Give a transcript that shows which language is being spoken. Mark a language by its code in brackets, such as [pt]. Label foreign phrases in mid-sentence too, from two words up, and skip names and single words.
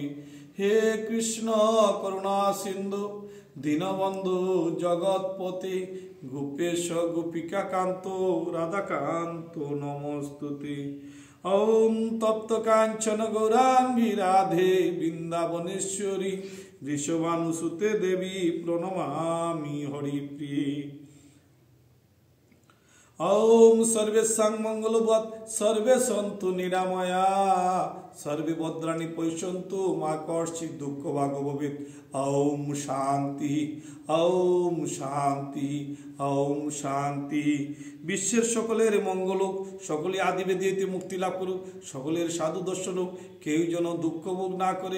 [sa] হে কৃষ্ণ করুণা সিন্ধু দীনবন্ধু জগৎপতি, গোপেশ গোপিকা কান্ত রাধাকান্ত নমস্তুতে। ওম তপ্ত কাঞ্চন গৌরাঙ্গী রাধে বৃন্দাবনেশ্বরী, বৃষভানুসুতে দেবী প্রণমামি হরিপ্রিয়ে। ওম সর্বেশাং মঙ্গলবৎ সর্বে সন্তু নিরাময়া, সর্বে ভদ্রাণি পশ্যন্তু মা কর্ষিৎ দুঃখ ভাগ ভবেৎ। ওম শান্তি ওম শান্তি ওম শান্তি। [bn] বিশ্বের সকলের মঙ্গল হোক, সকলে আদিবেদী হইতে মুক্তি লাভ করুক, সকলের সাধু দর্শন হোক, কেউ যেন দুঃখ ভোগ না করে।